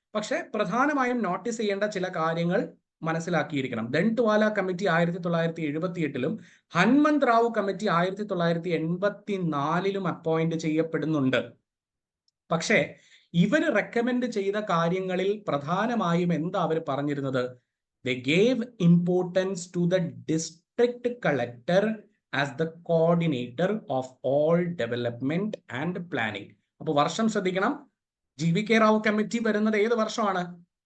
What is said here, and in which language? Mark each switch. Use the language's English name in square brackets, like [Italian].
[Malayalam] പക്ഷെ പ്രധാനമായും നോട്ടീസ് ചെയ്യേണ്ട ചില കാര്യങ്ങൾ മനസ്സിലാക്കിയിരിക്കണം. ദണ്ഡ്വാല committee 1978 Hanumanth Rao committee 1984 appoint ചെയ്യപ്പെടുന്നുണ്ട്. പക്ഷേ ഇവർ റെക്കമെൻഡ് ചെയ്ത കാര്യങ്ങളിൽ പ്രധാനമായും എന്താ അവർ പറഞ്ഞിരുന്നത്? [English] They gave importance to the district collector as the coordinator of all development and planning. [Malayalam] അപ്പോൾ വർഷം ശ്രദ്ധിക്കണം. GVK റാവു കമ്മിറ്റി വരുന്നത് ഏത് വർഷമാണ്?